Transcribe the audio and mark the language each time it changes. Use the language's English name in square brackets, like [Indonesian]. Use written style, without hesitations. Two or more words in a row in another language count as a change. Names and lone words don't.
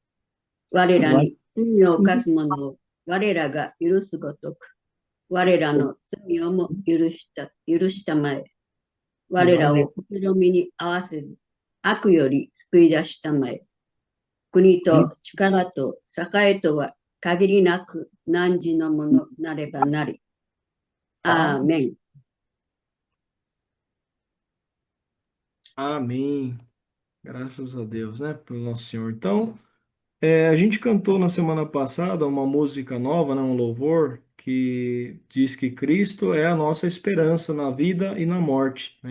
[Japanese] 我らに罪を犯す者を我らが許すごとく、我らの罪をも許したまえ。我らを試みに合わせず、悪より救い出したまえ。国と力と栄とは限りなく汝のものなればなり。アーメン。 [Portuguese] Amém. Graças a Deus, né? Pelo nosso Senhor. Então, a gente cantou na semana passada uma música nova, né? Um louvor que diz que Cristo é a nossa esperança na vida e na morte, né?